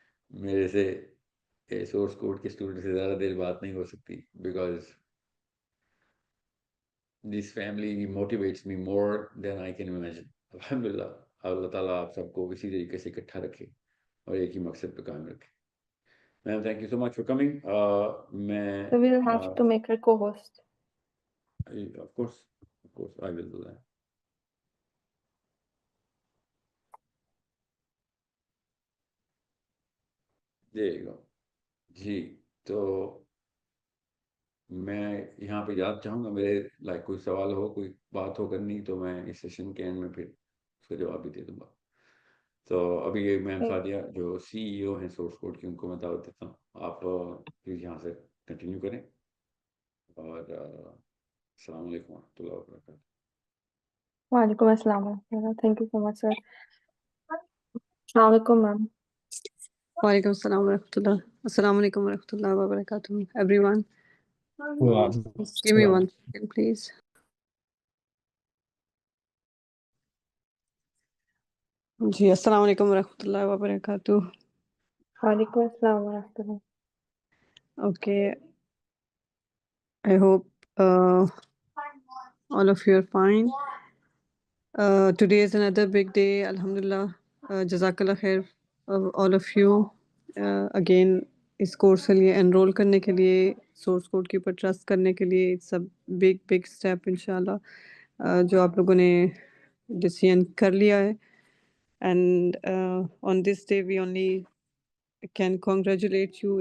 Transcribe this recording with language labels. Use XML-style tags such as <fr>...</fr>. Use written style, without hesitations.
<ur>میرے سے source code کے اسٹوڈنٹ سے زیادہ دیر بات نہیں ہو سکتی،</ur> <en>Because this family motivates me more than I can imagine.</en> <ur>الحمدللہ اللہ تعالیٰ آپ سب کو اسی طریقے سے اکٹھا رکھے اور ایک ہی مقصد پہ قائم رکھے.</ur> <en>Ma'am thank you so much for coming.</en> <ur>میں</ur> <en>So we'll have to make her co-host. of course I will do that. There you go.</en> <ur>جی، تو میں یہاں پہ یاد چاہوں گا، میرے لائک کوئی سوال ہو، کوئی بات ہو کرنی، تو میں اس سیشن کے اینڈ میں پھر اس کا جواب بھی دے دوں گا. تو ابھی یہ میم سعدیہ جو سی ای او ہیں سورس کوڈ کی، ان کو میں دعوت دیتا ہوں. آپ پلیز یہاں سے کنٹینیو کریں. اور السلام علیکم و رحمۃ اللہ وبرکاتہ.</ur> <en>وعلیکم السلام. Thank you so much, sir.</en> <ur>السلام علیکم میم. وعلیکم السلام ورحمۃ اللہ. السلام علیکم ورحمۃ اللہ وبرکاتہ</ur> <en>Everyone. Give me 1 second please.</en> <ur>جی السلام علیکم ورحمۃ اللہ وبرکاتہ. وعلیکم السلام ورحمۃ اللہ.</ur> <en>Okay, I hope all of you are fine. Today is another big day, alhamdulillah. Jazakallah khair all of you.</en> <ur>Again اس course کے لیے انرول کرنے کے لیے، سورس کوڈ کے اوپر ٹرسٹ کرنے کے لیے،</ur> <en>it's a big step</en> <ur>انشاءاللہ جو آپ لوگوں نے ڈیسیژن کر لیا ہے.</ur> <en>And on this day we only can congratulate you.</en>